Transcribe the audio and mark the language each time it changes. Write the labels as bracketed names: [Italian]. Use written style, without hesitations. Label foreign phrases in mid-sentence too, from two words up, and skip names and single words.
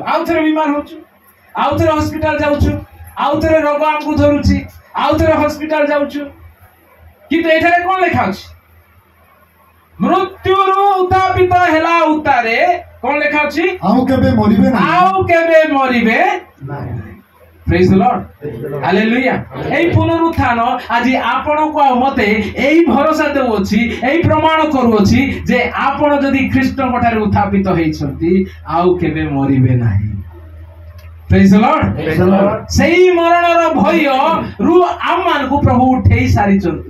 [Odia] ଆଉ ଥରେ ବିମାର ହଉଛୁ, ଆଉ ଥରେ ହସ୍ପିଟାଲ ଯାଉଛୁ, ଆଉ ଥରେ ରୋଗ ଆମକୁ ଧରୁଛି, ଆଉ ଥରେ ହସ୍ପିଟାଲ ଯାଉଛୁ। କିନ୍ତୁ ଏଠାରେ କ'ଣ ଲେଖା ଅଛି? ମୃତ୍ୟୁରୁ ଉତ୍ଥାପିତ ହେଲା ଉତ୍ତାରେ କ'ଣ ଲେଖା ଅଛି? ଆଉ କେବେ ମରିବେ ନାହିଁ। ଆଉ କେବେ ମରିବେ ନାହିଁ। [English] Praise the Lord. [Odia] ହାଲେଲୁୟା। ଏଇ ପୁନରୁତ୍ଥାନ ଆଜି ଆପଣଙ୍କୁ ଆଉ ମତେ এই ଭରସା ଦେଉଅଛି, এই ପ୍ରମାଣ କରୁଅଛି ଯେ ଆପଣ ଯଦି ଖ୍ରୀଷ୍ଟଙ୍କ ଠାରେ ଉତ୍ଥାପିତ ହେଇଛନ୍ତି ଆଉ କେବେ ମରିବେ ନାହିଁ। [English] Praise the Lord. [Odia] ସେଇ ମରଣର ଭୟରୁ ଆମମାନଙ୍କୁ ପ୍ରଭୁ ଉଠେଇ ସାରିଛନ୍ତି।